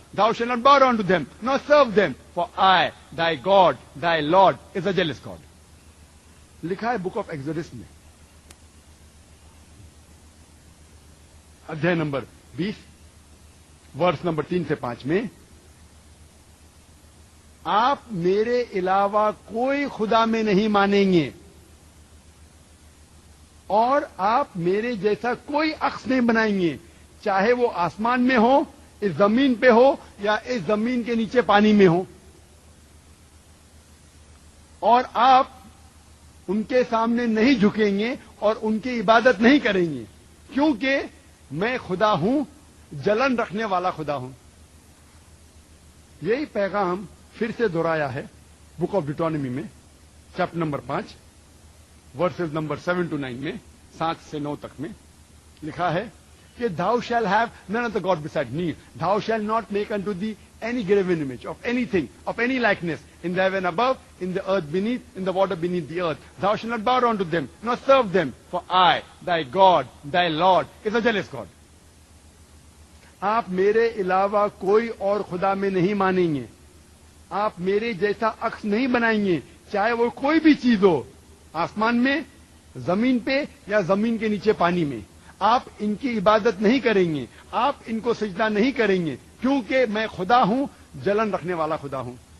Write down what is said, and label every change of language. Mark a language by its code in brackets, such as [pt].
[en] Thou shalt not bow down to them, nor serve them, for I, thy God, thy Lord, is a jealous God. [hi] लिखा है book of exodus में अध्याय number 20 वर्ष number 3 से 5 में, आप मेरे अलावा कोई खुदा में नहीं मानेंगे और आप मेरे जैसा कोई अक्स नहीं बनाएंगे, चाहे वो आसमान में हो, इस जमीन पे हो, या इस जमीन के नीचे पानी में हो, और आप उनके सामने नहीं झुकेंगे और उनकी इबादत नहीं करेंगे, क्योंकि मैं खुदा हूं, जलन रखने वाला खुदा हूं। यही पैगाम फिर से दोहराया है बुक ऑफ डिटोनॉमी में, chapter number 5, versus number 7 to 9 में, 7 से 9 तक में लिखा है कि [en] thou shall have none of the God beside me, thou shall not make unto thee any graven image of anything, of any likeness, in the heaven above, in the earth beneath, in the water beneath the earth. Thou shalt not bow down to them, nor serve them, for I, thy God, thy Lord, is a jealous God. [hi] आप मेरे अलावा कोई और खुदा में नहीं मानेंगे, आप मेरे जैसा अक्स नहीं बनाएंगे, चाहे वो कोई भी चीज हो, आसमान में, जमीन पे, या जमीन के नीचे पानी में। आप इनकी इबादत नहीं करेंगे, आप इनको सजदा नहीं करेंगे, क्योंकि मैं खुदा हूं, जलन रखने वाला खुदा हूं।